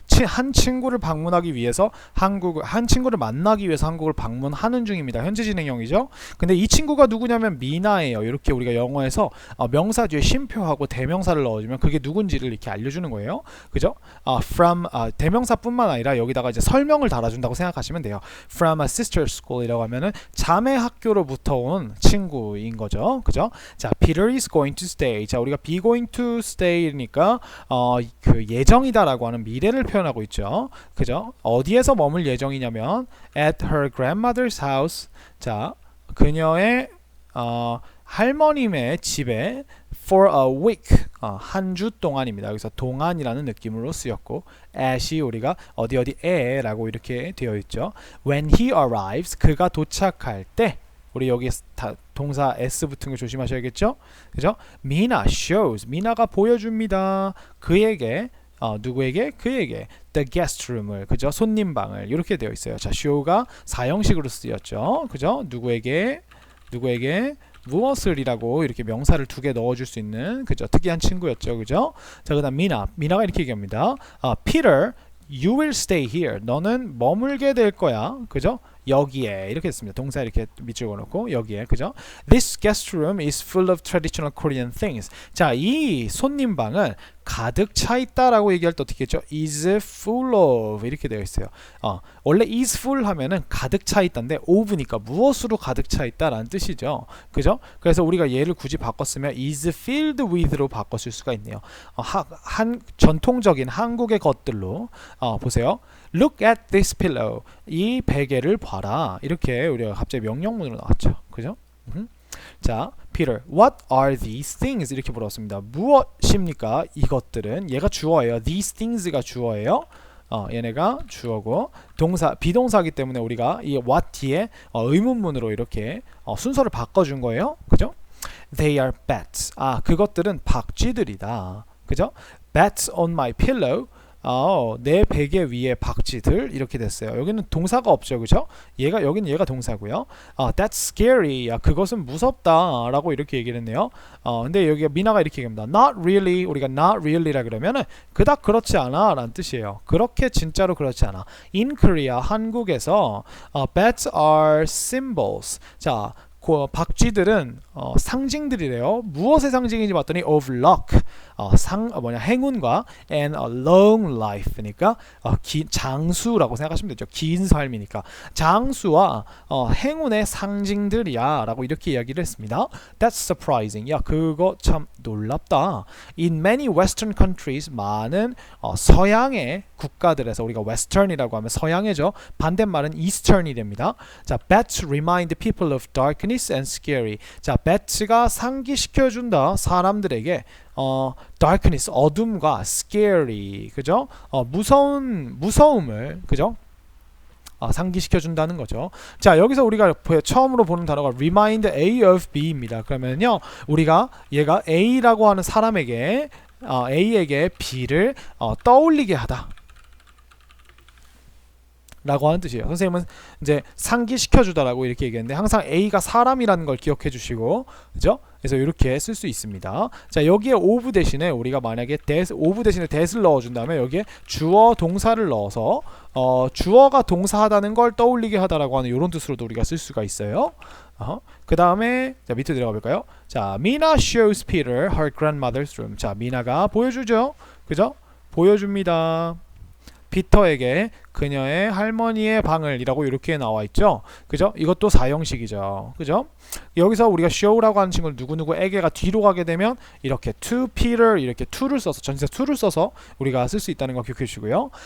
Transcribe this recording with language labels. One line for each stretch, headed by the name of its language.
Korean: 한 친구를 방문하기 위해서 한 친구를 만나기 위해서 한국을 방문하는 중입니다. 현재 진행형이죠. 근데 이 친구가 누구냐면 미나예요. 이렇게 우리가 영어에서 명사 뒤에 쉼표하고 대명사를 넣어주면 그게 누군지를 이렇게 알려주는 거예요. 그죠? from 대명사뿐만 아니라 여기다가 이제 설명을 달아준다고 생각하시면 돼요.
English: From a sister school
Korean: 이라고 하면은 자매 학교로부터 온 친구인 거죠. 그죠? 자,
English: Peter is going to stay.
Korean: 자, 우리가
English: be going to stay
Korean: future이니까 그 예정이다라고 하는 미래를 표현하고 있죠. 그죠? 어디에서 머물 예정이냐면
English: at her grandmother's house.
Korean: 자, 그녀의 할머님의 집에
English: for a week
Korean: 한 주 동안입니다. 여기서 동안이라는 느낌으로 쓰였고 at이 우리가 어디에라고 이렇게 되어 있죠.
English: When he arrives
Korean: 그가 도착할 때 우리 여기 동사 s 붙은 거 조심하셔야겠죠. 그죠?
English: Mina shows
Korean: 미나가 보여줍니다. 그에게 누구에게? 그에게
English: the guest room
Korean: 을 그죠? 손님방을 이렇게 되어 있어요. 자, show가 사형식으로 쓰였죠. 그죠? 누구에게 무엇을이라고 이렇게 명사를 두 개 넣어줄 수 있는 그죠? 특이한 친구였죠. 그죠? 자, 그다음 미나가 이렇게 얘기합니다.
English: Peter, you will stay here.
Korean: 너는 머물게 될 거야. 그죠? 여기에 이렇게 했습니다. 동사 이렇게 밑줄 그어놓고 여기에 그죠?
English: This guest room is full of traditional Korean things.
Korean: 자, 이 손님방은 가득 차 있다라고 얘기할 때 어떻게 했죠?
English: is full of
Korean: 이렇게 되어 있어요. 원래 is full 하면은 가득 차 있다인데 of니까 무엇으로 가득 차 있다라는 뜻이죠. 그죠? 그래서 우리가 얘를 굳이 바꿨으면
English: is filled with
Korean: 로 바꿨을 수가 있네요. 한 전통적인 한국의 것들로 보세요.
English: Look at this pillow.
Korean: 이 베개를 봐라. 이렇게 우리가 갑자기 명령문으로 나왔죠. 그죠?
English: 자, Peter, what are these things?
Korean: 이렇게 물었습니다. 무엇입니까? 이것들은 얘가 주어예요. These things가 주어예요. 얘네가 주어고 동사 비동사이기 때문에 우리가 이 what 뒤에 의문문으로 이렇게 순서를 바꿔준 거예요. 그죠?
English: They are bats.
Korean: 그것들은 박쥐들이다. 그죠?
English: Bats on my pillow.
Korean: 내 베개 위에 박쥐들 이렇게 됐어요. 여기는 동사가 없죠, 그죠? 여기는 얘가 동사고요.
English: That's scary.
Korean: 그것은 무섭다라고 이렇게 얘기를 했네요. 근데 여기 미나가 이렇게 얘기합니다.
English: Not really.
Korean: 우리가 not really라 그러면은 그닥 그렇지 않아라는 뜻이에요. 그렇게 진짜로 그렇지 않아.
English: In Korea, 한국에서 bats are symbols.
Korean: 자, 박쥐들은 상징들이래요. 무엇의 상징인지 봤더니
English: of luck,
Korean: 행운과
English: and a long life
Korean: 니까 장수라고 생각하시면 되죠. 긴 삶이니까 장수와 행운의 상징들이야 라고 이렇게 이야기를 했습니다.
English: That's surprising.
Korean: 야, 그거 참 놀랍다.
English: In many western countries,
Korean: 많은 서양의 국가들에서 우리가 western이라고 하면 서양이죠. 반대말은 eastern이 됩니다.
English: 자, bats remind people of darkness and scary.
Korean: 자, bats가 상기시켜준다 사람들에게 darkness 어둠과 scary 그죠? 무서움을 그죠? 상기시켜준다는 거죠. 자, 여기서 우리가 처음으로 보는 단어가
English: remind A of B
Korean: 입니다. 그러면요, 우리가 얘가 A라고 하는 사람에게 A에게 B를 떠올리게 하다. 라고 하는 뜻이에요. 선생님은 이제 상기시켜주다라고 이렇게 얘기했는데 항상 A가 사람이라는 걸 기억해 주시고 그죠? 그래서 이렇게 쓸 수 있습니다. 자, 여기에 of 대신에 우리가 만약에 of 대신에 that을 넣어준다면 여기에 주어 동사를 넣어서 주어가 동사하다는 걸 떠올리게 하다라고 하는 이런 뜻으로도 우리가 쓸 수가 있어요. 그 다음에 자, 밑에 들어가 볼까요?
English: 자, Mina shows Peter her grandmother's room.
Korean: 자, 미나가 보여주죠. 그죠? 보여줍니다. 피터에게 그녀의 할머니의 방을 이라고 이렇게 나와 있죠. 그죠? 이것도 사형식이죠. 그죠? 여기서 우리가 show라고 하는 친구를 누구누구에게가 뒤로 가게 되면 이렇게
English: to Peter
Korean: 이렇게 to를 써서 전치사 to를 써서 우리가 쓸 수 있다는 거 기억해 주시고요.